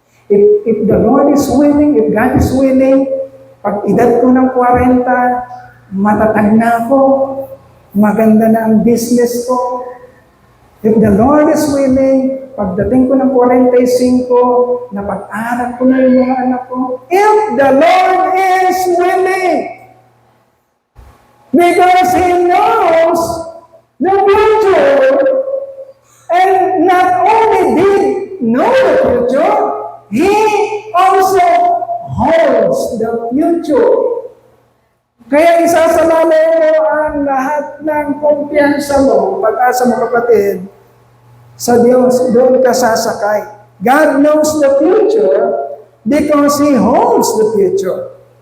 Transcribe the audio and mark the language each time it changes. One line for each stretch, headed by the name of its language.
English: If the Lord is willing,
Filipino: if God is willing, pag edad ko ng 40, matatag na ako, maganda na ang business ko.
English: If the Lord is willing,
Filipino: pagdating ko ng 45, napag-aral ko na yung mga anak ko.
English: If the Lord is willing, because He knows the future, and not only did know the future, He also holds the future.
Filipino: Kaya isasalala mo ang lahat ng kumpiyansa mo, pag-asa mo kapatid, sa Diyos, doon ka sasakay.
English: God knows the future because He holds the future.